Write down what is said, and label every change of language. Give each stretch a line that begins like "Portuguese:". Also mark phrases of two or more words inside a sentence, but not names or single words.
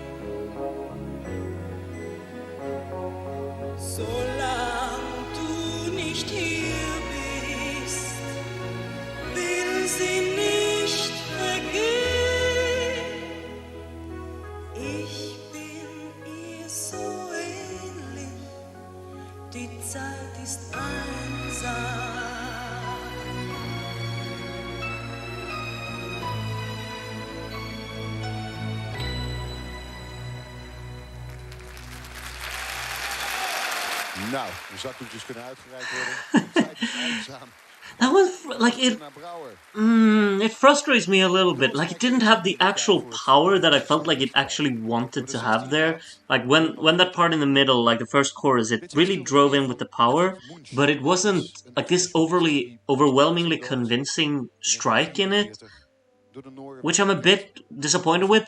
German: Solange du nicht hier bist, will sie nicht vergehen. Ich bin ihr so ähnlich, die Zeit ist einsam.
Dutch: Nou, de zakdoekjes kunnen uitgereikt worden. De Zeit ist einsam.
English: That was like it. Timna Brouwer. It frustrates me a little bit. Like it didn't have the actual power that I felt like it actually wanted to have there. Like when that part in the middle, like the first chorus, it really drove in with the power, but it wasn't like this overwhelmingly convincing strike in it, which I'm a bit disappointed with.